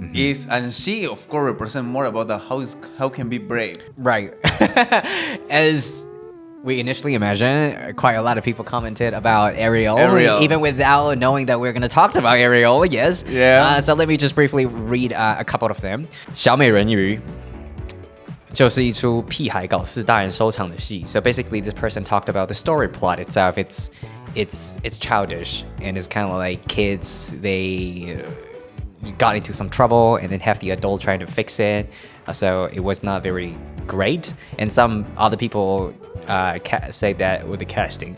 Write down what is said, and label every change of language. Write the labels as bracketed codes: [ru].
[en] Is and she of course represent more about the how can be brave. Right. As we initially imagined, quite a lot of people commented about Ariel. Even without knowing that we're going to talk about Ariel. Yes. Yeah. So let me just briefly read a couple of them. [zh] 小美人鱼就是一出屁孩搞事大人收场的戏. [en] So basically, this person talked about the story plot itself. It's childish and it's kind of like kids. They got into some trouble and then have the adult trying to fix it. So it was not very great. And some other people say that with the casting.